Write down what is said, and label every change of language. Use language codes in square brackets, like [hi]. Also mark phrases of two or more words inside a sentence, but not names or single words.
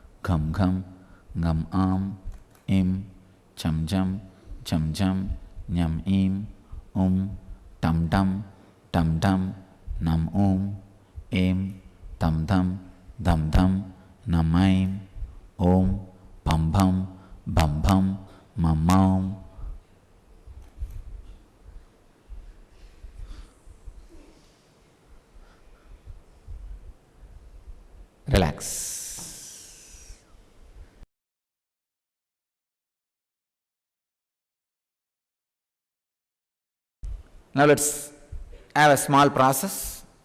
[en] gham gham, ngam am, im, cham jam, jam jam, nyam im, tam dam, nam im, tam dam, nam aim, bam bam, mam. Relax. Now let's have a small process.